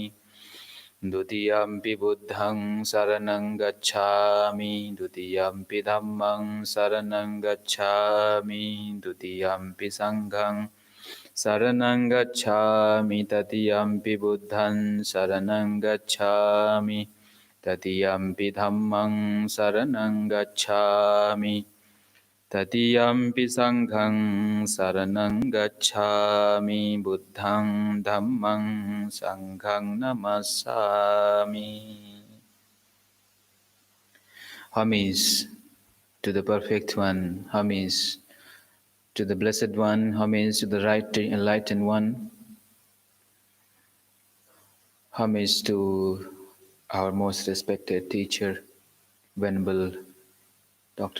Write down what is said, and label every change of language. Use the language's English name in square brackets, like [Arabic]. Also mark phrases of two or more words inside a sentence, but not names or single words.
[Pali] Dutiyampi buddhang saranang gacchami, dutiyampi dhammang saranang gacchami, dutiyampi sanghang saranang gacchami, tatiyampi buddhang saranang gacchami, tatiyampi dhammang saranang gacchami, tatiyampi sanghang saranang gacchami. Buddhang dhammang sanghang namasami. [English] Homage to the Perfect One, homage to the Blessed One, homage to the Right Enlightened One, homage to our most respected teacher, Venerable Dr.